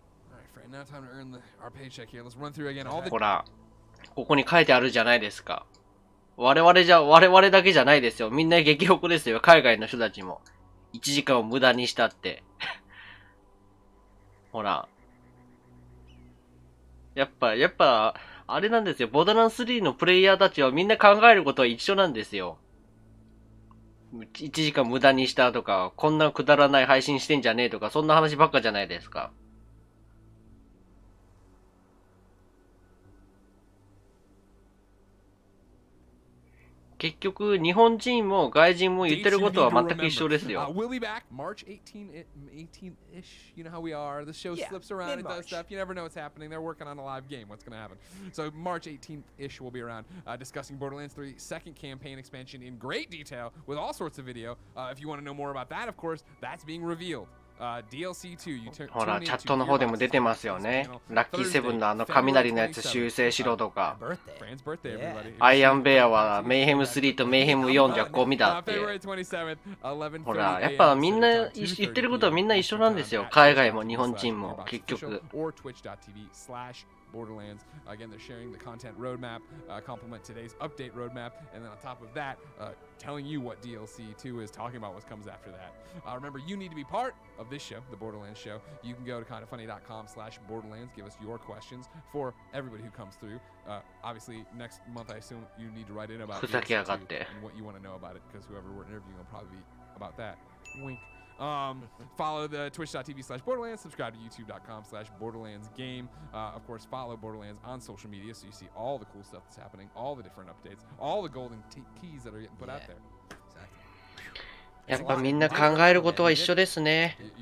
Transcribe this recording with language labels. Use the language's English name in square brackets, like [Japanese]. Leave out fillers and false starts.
[English] All right, Fran, now time to earn our paycheck here. Let's run through again all the [Japanese] ほらここに書いてあるじゃないですか我々だけじゃないですよみんな激北ですよ海外の人たちも1時間を無駄にしたってほらやっぱあれなんですよボーダーラン3のプレイヤーたちはみんな考えることは一緒なんですよ1時間無駄にしたとか、こんなくだらない配信してんじゃねえとか、そんな話ばっかじゃないですか。結局、日本人も外人も言ってることは全く一緒ですよ。 [English] We'll be back March 18th-ish. You know how we are. The show slips around and does stuff. You never know what's happening. They're working on a live game. What's going to happen? So March 18th-ish we'll be around discussing Borderlands 3 second campaign expansion in great detail with all sorts of video. If you want to know more about that, of course, that's being revealed. DLC2 [Japanese] ほら、チャットの方でも出てますよね。ラッキーセブンのあの雷のやつ修正しろとか。 [English] Fran's birthday, everybody. [Japanese] アイアンベアはメイヘム3とメイヘム4じゃゴミだって。 [English] February 27th, 11:30 [Japanese] ほら、やっぱみんな言ってることはみんな一緒なんですよ。海外も日本人も結局。 [English] Or twitch.tv/Borderlands. Again, they're sharing the content roadmap, complement today's update roadmap, and then on top of that, telling you what DLC 2 is, talking about what comes after that. Remember, you need to be part of this show, the Borderlands show. You can go to kindafunny.com/Borderlands, give us your questions for everybody who comes through. Obviously, next month, I assume you need to write in about DLC 2 and what you want to know about it, because whoever we're interviewing will probably be about that. Wink. Follow the twitch.tv/Borderlands, subscribe to youtube.com/BorderlandsGame. Of course, follow Borderlands on social media so you see all the cool stuff that's happening, all the different updates, all the golden keys that are getting put out there. [Japanese] やっぱみんな考えることは一緒ですね。